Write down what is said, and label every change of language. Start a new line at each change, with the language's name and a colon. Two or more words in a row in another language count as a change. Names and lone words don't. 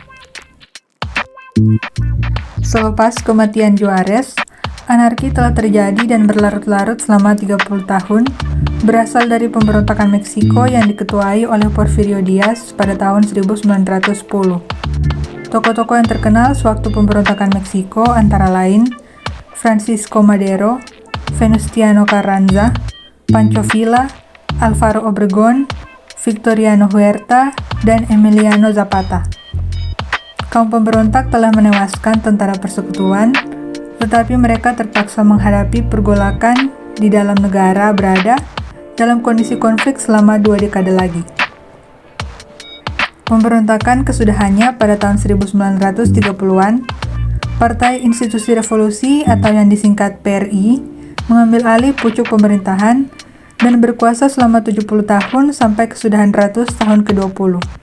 Malay: Selepas kematian Juarez, anarki telah terjadi dan berlarut-larut selama 30 tahun, berasal dari pemberontakan Meksiko yang diketuai oleh Porfirio Diaz pada tahun 1910. Tokoh-tokoh yang terkenal sewaktu pemberontakan Meksiko antara lain Francisco Madero, Venustiano Carranza, Pancho Villa, Alvaro Obregón, Victoriano Huerta, dan Emiliano Zapata. Kaum pemberontak telah menewaskan tentara persekutuan, tetapi mereka terpaksa menghadapi pergolakan di dalam negara berada dalam kondisi konflik selama 2 dekade lagi. Pemberontakan kesudahannya pada tahun 1930-an, Partai Institusi Revolusi atau yang disingkat PRI mengambil alih pucuk pemerintahan dan berkuasa selama 70 tahun sampai kesudahan ratus tahun ke-20.